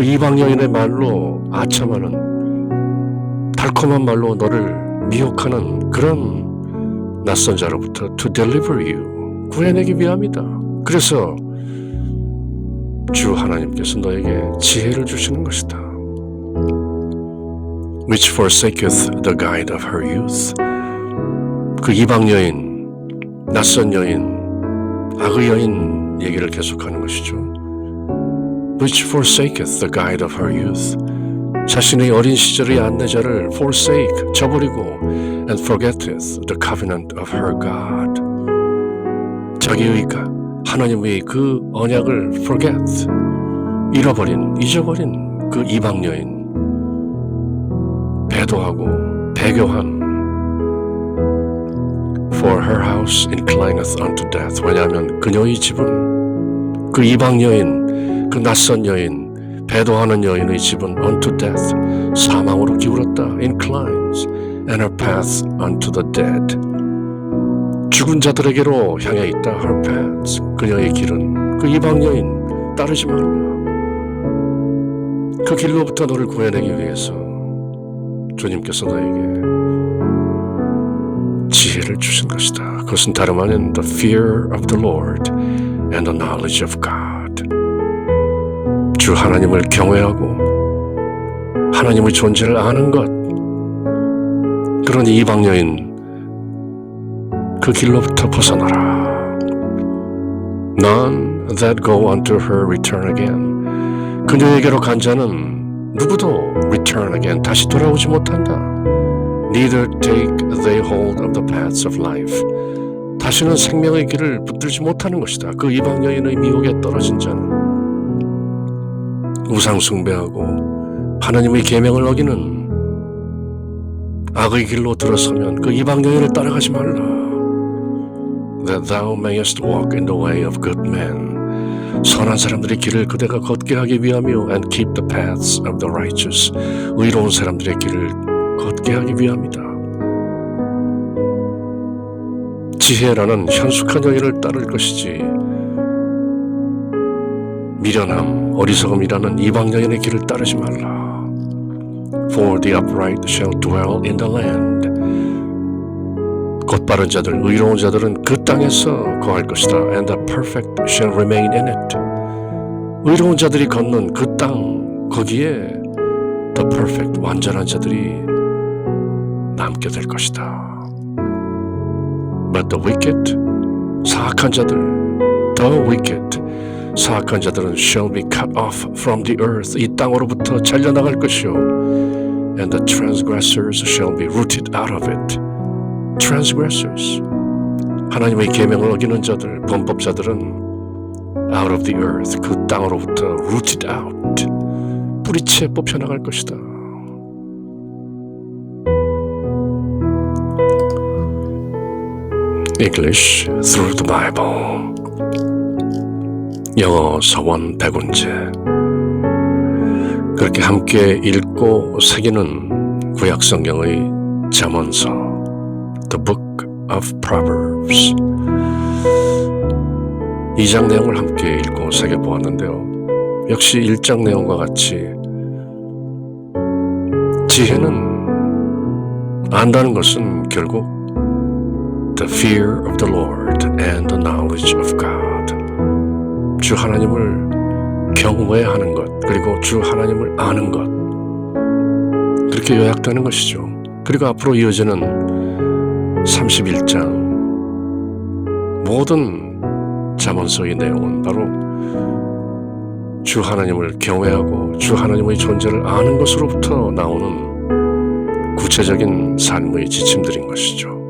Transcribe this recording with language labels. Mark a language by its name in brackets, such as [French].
[Korean] 그 이방 여인의 말로 아첨하는 달콤한 말로 너를 미혹하는 그런 낯선 자로부터 [English] to deliver you, [Korean] 구해내기 위함이다. 그래서 주 하나님께서 너에게 지혜를 주시는 것이다. [English] Which forsaketh the guide of her youth. [Korean] 그 이방 여인, 낯선 여인, 악의 여인 얘기를 계속하는 것이죠. [English] Which forsaketh the guide of her youth. [Korean] 자신의 어린 시절의 안내자를 [English] forsake, [Korean] 저버리고 [English] and forgetteth the covenant of her God. [Korean] 자기의 하나님의 그 언약을 forget, 잊어버린 그 이방 여인, 배도하고 배교한 [English] For her house inclineth unto death. [Korean] 왜냐하면 그녀의 집은, 그 이방 여인, 그 낯선 여인, 배도하는 여인의 집은 [English] unto death, [Korean] 사망으로 기울었다. [English] inclines, and her path unto the dead. [Korean] 죽은 자들에게로 향해 있다. [English] her paths, [Korean] 그녀의 길은. 그 이방 여인 따르지 말라. 그 길로부터 너를 구해내기 위해서 주님께서 너에게 지혜를 주신 것이다. 그것은 다름 아닌 [English] the fear of the Lord and the knowledge of God. [Korean] 주 하나님을 경외하고 하나님의 존재를 아는 것. 그런 이방 여인 그 길로부터 벗어나라. [English] None that go unto her return again. [Korean] 그녀에게로 간 자는 누구도 [English] return again, [Korean] 다시 돌아오지 못한다. [English] Neither take they hold of the paths of life. [Korean] 다시는 생명의 길을 붙들지 못하는 것이다. 그 이방 여인의 미혹에 떨어진 자는 우상 숭배하고 하나님의 계명을 어기는 악의 길로 들어서면 그 이방 여인을 따라가지 말라. [English] That thou mayest walk in the way of good men. [Korean] 선한 사람들의 길을 그대가 걷게 하기 위하며 [English] and keep the paths of the righteous. [Korean] 의로운 사람들의 길을 걷게 하기 위함이다. 지혜라는 현숙한 여인을 따를 것이지 미련함, 어리석음이라는 이방 여인의 길을 따르지 말라. [English] For the upright shall dwell in the land. [Korean] 곧바른 자들, 의로운 자들은 그 땅에서 거할 것이다. [English] And the perfect shall remain in it. [Korean] 의로운 자들이 걷는 그 땅, 거기에 [English] the perfect, [Korean] 완전한 자들이 남게 될 것이다. [English] But the wicked, [Korean] 사악한 자들, [English] the wicked, [Korean] 사악한 자들은 [English] shall be cut off from the earth. [Korean] 이 땅으로부터 잘려나갈 것이요. [English] And the transgressors shall be rooted out of it. [Korean] transgressors, 하나님의 계명을 어기는 자들, 범법자들은 [English] out of the earth, [Korean] 그 땅으로부터 [English] rooted out, [Korean] 뿌리채 뽑혀나갈 것이다. [English] English through the Bible. [Korean] 영어 서원 백운재. 그렇게 함께 읽고 새기는 구약성경의 잠언서 The Book of Proverbs. 2장 내용을 함께 읽고 새겨보았는데요. 역시 1장 내용과 같이 지혜는 안다는 것은 결국 [English] The fear of the Lord and the knowledge of God. [Korean] 주 하나님을 경외하는 것, 그리고 주 하나님을 아는 것. 그렇게 요약되는 것이죠. 그리고 앞으로 이어지는 31장 모든 잠언서의 내용은 바로 주 하나님을 경외하고 주 하나님의 존재를 아는 것으로부터 나오는 구체적인 삶의 지침들인 것이죠.